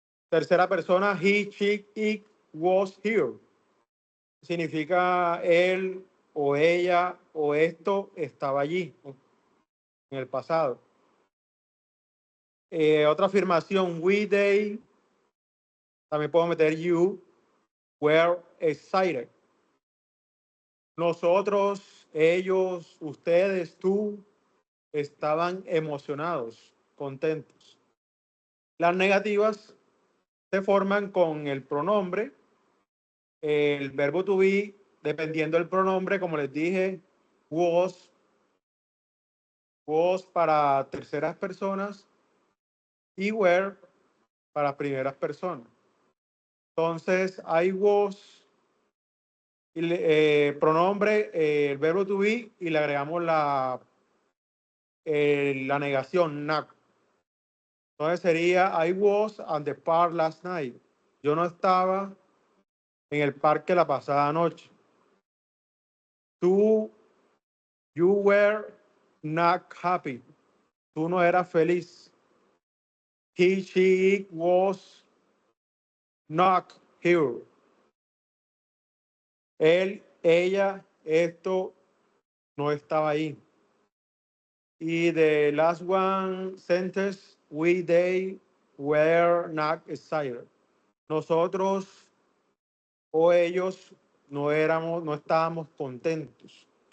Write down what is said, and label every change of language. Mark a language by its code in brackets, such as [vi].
[es] Tercera persona, [en] he, she, it was here. [es] Significa él o ella o esto estaba allí en el pasado. Otra afirmación, we, they, también puedo meter you, [en] were excited. [es] Nosotros, ellos, ustedes, tú, estaban emocionados, contentos. Las negativas se forman con el pronombre El verbo to be, dependiendo del pronombre, como les dije, was para terceras personas y were para primeras personas. Entonces, I was, pronombre, el verbo to be, y le agregamos la negación, not. Entonces sería, [en] I was at the park last night. [es] Yo no estaba en el parque la pasada noche. [en] You were not happy. [es] Tú no eras feliz. [en] He, she, it was not here. [es] Él, ella, esto no estaba ahí. [en] Y the last one sentence, we, they were not excited. [es] Nosotros o ellos no estábamos contentos.